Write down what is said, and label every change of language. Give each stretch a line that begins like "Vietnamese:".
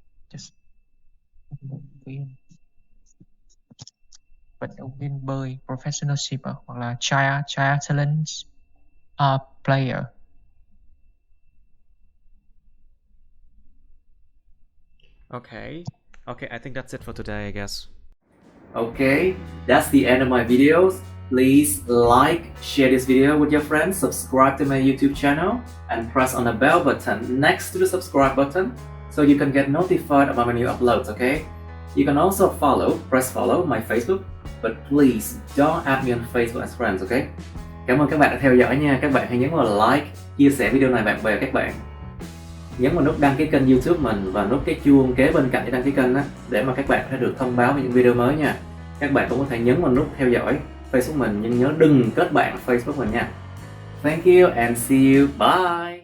Vietnamese: Just vận động viên bơi,
English: professional swimmer,
Vietnamese: hoặc là triathlon player.
English: Okay, I think that's it for today, I guess. Okay, that's the end of my videos. Please like, share this video with your friends, subscribe to my YouTube channel, and press on the bell button next to the subscribe button so you can get notified about my new uploads, okay? You can also press follow my Facebook, but please don't add me on Facebook as friends, okay?
Vietnamese: Cảm ơn các bạn đã theo dõi nha. Các bạn hãy nhấn vào like, chia sẻ video này bạn bè các bạn. Nhấn vào nút đăng ký kênh YouTube mình và nút cái chuông kế bên cạnh để đăng ký kênh đó, để mà các bạn có thể được thông báo về những video mới nha. Các bạn cũng có thể nhấn vào nút theo dõi Facebook mình, nhưng nhớ đừng kết bạn Facebook mình nha.
English: Thank you and see you. Bye.